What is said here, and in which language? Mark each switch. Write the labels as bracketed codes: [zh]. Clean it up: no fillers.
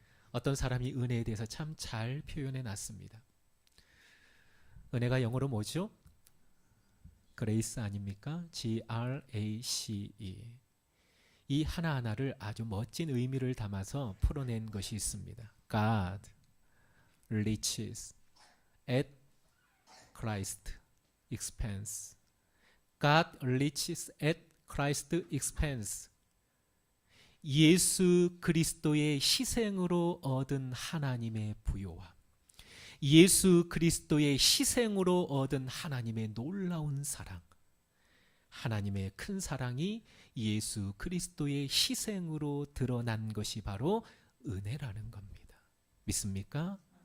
[ko] 어떤 사람이 은혜에 대해서 참 잘 표현해 놨습니다. 은혜가 영어로 뭐죠? 그레이스 아닙니까? [en] Grace. [ko] 이 하나하나를 아주 멋진 의미를 담아서 풀어낸 것이 있습니다. [en] God riches at Christ expense. God riches at Christ expense. [ko] 예수 그리스도의 희생으로 얻은 하나님의 부요와 예수 그리스도의 희생으로 얻은 하나님의 놀라운 사랑, 하나님의 큰 사랑이 예수 그리스도의 희생으로 드러난 것이 바로 은혜라는 겁니다. 믿습니까?